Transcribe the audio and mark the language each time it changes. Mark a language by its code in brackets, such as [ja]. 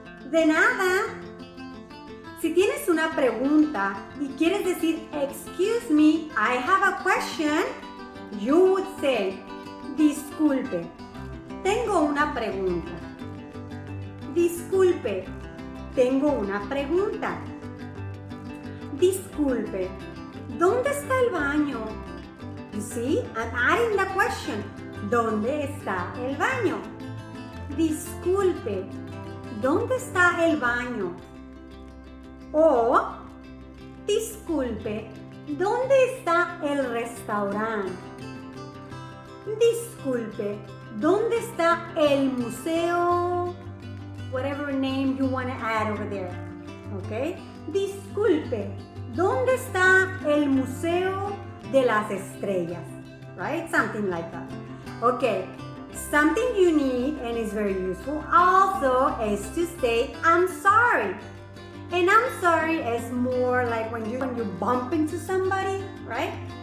[es] De nada. Si tienes una pregunta y quieres decir [en] excuse me, I have a question, you would say [es] disculpe, tengo una pregunta. Disculpe, tengo una pregunta. Disculpe, ¿dónde está el baño? [en] You see, I'm adding the question. [es] ¿Dónde está el baño? Disculpe, ¿dónde está el baño? O, disculpe, ¿dónde está el restaurante? Disculpe, ¿dónde está el museo? [en] Whatever name you want to add over there. Okay? [es] Disculpe, ¿dónde está el museo de las estrellas? [en] Right? Something like that. Okay. Something you need and is very useful also is to say I'm sorry. And I'm sorry is more like when you bump into somebody, right?